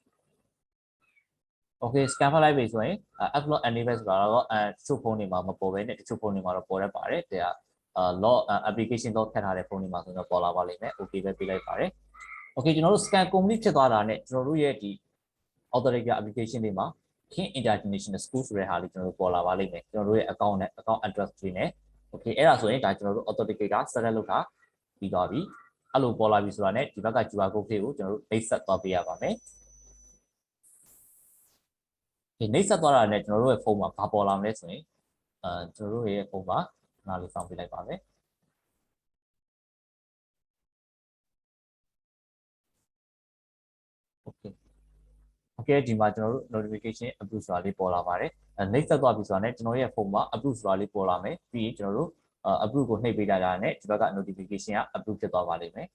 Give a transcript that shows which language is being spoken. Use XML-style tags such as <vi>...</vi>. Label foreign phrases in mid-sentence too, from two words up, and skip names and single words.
<my>Okay scan ဖတ်လိုက်ပြီဆိုရင်</my> <en>upload enable</en> <my>ဆိုတာတော့တချို့ဖုန်းတွေမှာမပေါ်ဘဲနဲ့တချို့ဖုန်းတွေမှာတော့ပေါ်တတ်ပါတယ်ဒါ</my> <en>log application log</en> <my>ထည့်ထားတဲ့ဖုန်းတွေမှာဆိုတော့ပေါ်လာပါလိမ့်မယ် Okay ပဲပေးလိုက်ပါတယ် Okay ကျွန်တော်တို့</my> <en>scan complete</en> <my>ဖြစ်သွားတာနဲ့ကျွန်တော်တို့ရဲ့ဒီ</my> <en>Authenticator application</en> <my>တွေမှာ King International School ဆိုတဲ့ဟာလေးကျွန်တော်တို့ပေါ်လာပါလိမ့်မယ်ကျွန်တော်တို့ရဲ့ account နဲ့</my> <en>account address</en> <my>တွေနဲ့ Okay အဲ့ဒါဆိုရင်ဒါကျွန်တော်တို့</my> <en>Authenticator set up</en> <my>လုပ်တာပြီးသွားပြီအဲ့လိုပေါ်လာပြီဆိုတာနဲ့ဒီဘက်က</my> <en>QR code</en> <my>လေးကိုကျွန်တော်တို့နှိပ်စက်သွားပေးရပါမယ် ဒီနှိပ်စက်သွားတာနဲ့ကျွန်တော်တို့ရဲ့ဖုန်းမှာဘာပေါ်လာမလဲဆိုရင်ကျွန်တော်တို့ရဲ့ဖုန်းမှာနားလေးစောင့်ပေးလိုက်ပါမယ်โอเคဒီမှာကျွန်တော်တို့</my> <en>notification approve</en> <my>ဆိုတာလေးပေါ်လာပါတယ်နှိပ်စက်သွားပြီဆိုတာနဲ့ကျွန်တော်ရဲ့ဖုန်းမှာ approve ဆိုတာလေးပေါ်လာမယ်ပြီးရင်ကျွန်တော်တို့approve ကိုနှိပ်ပေးလိုက်တာနဲ့ဒီဘက်က notification က approve ဖြစ်သွားပါလိမ့်မယ်</my>